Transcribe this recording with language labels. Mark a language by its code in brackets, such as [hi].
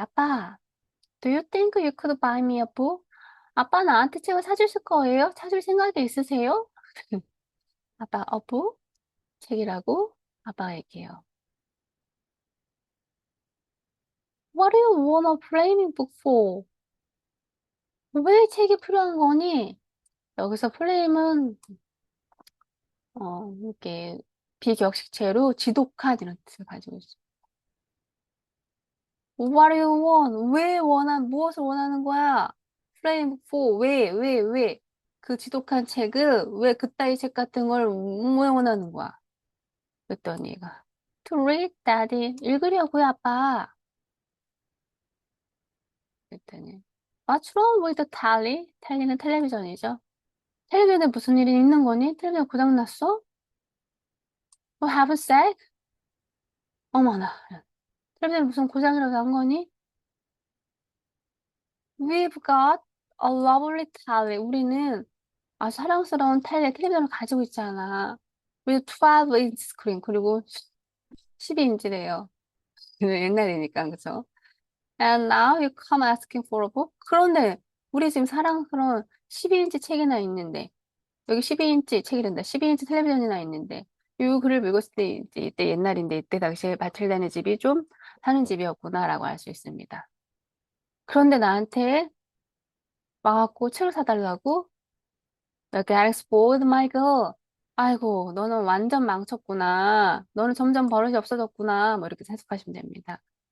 [en] 아빠, do you think you could buy me a book? [ko] 아빠 나한테 책을 사주실 거예요? 사줄 생각이 있으세요? 아빠, [en] a book? [ko] 책이라고? 아빠가 얘기해요. [en] What do you want a flaming book for? [ko] 왜 책이 필요한 거니? 여기서 플레임은 이렇게 비격식체로 지독한 이런 뜻을 가지고 있어요. [en] What do you want? [ko] 무엇을 원하는 거야? [en] Frame for, [ko] 왜? 그 지독한 책을, 왜 그따위 책 같은 걸 왜 원하는 거야? 그랬더니 얘가, [en] To read, daddy. [ko] 읽으려고요, 아빠. 그랬더니, [en] What's wrong with the telly? [ko] 텔리는 텔레비전이죠. 텔레비전에 무슨 일이 있는 거니? 텔레비전 고장났어? [en] For heaven's sake? [ko] 어머나. 텔레비전에 무슨 고장이라도 난 거니? [en] We've got a lovely telly. [ko] 우리는 아주 사랑스러운 텔레비전을 가지고 있잖아. [en] with 12-inch 스크린. [ko] 그리고 12인치래요. 옛날이니까, 그죠? [en] And now you come asking for a book? [ko] 그런데 우리 지금 사랑스러운 12인치 책이나 있는데 여기 12인치 책이란다. 12인치 텔레비전이나 있는데 이 글을 읽었을 때 이때 옛날인데 이때 당시에 마틸다네 집이 좀 사는 집이었구나라고 알 수 있습니다. 그런데 나한테 와갖고 책을 사달라고? [en] You're getting spoiled, my girl. [ko] 아이고, 너는 완전 망쳤구나. 너는 점점 버릇이 없어졌구나. 뭐 이렇게 해석하시면 됩니다.